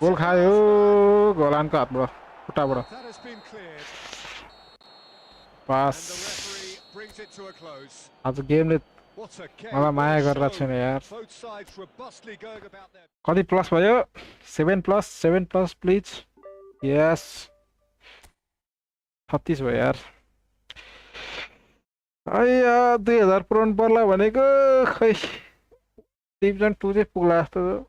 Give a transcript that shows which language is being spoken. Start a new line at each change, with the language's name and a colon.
Nepali: Goal खायो गोलानको हातबाट खुट्टाबाट
English: That has been cleared.
Nepali: Pass
English: And the referee brings it to a close.
Nepali: आज गेमले
English: What a game.
Nepali: मलाई माया गरेर छैन यार
English: Both sides robustly going about their
Nepali: कति प्लस भयो 7 प्लस प्लिज यस 36 भयो यार अय्या 2000 पुराउनु पर्ला भनेको खै डिभिजन 2 चाहिँ पुग्ला जस्तो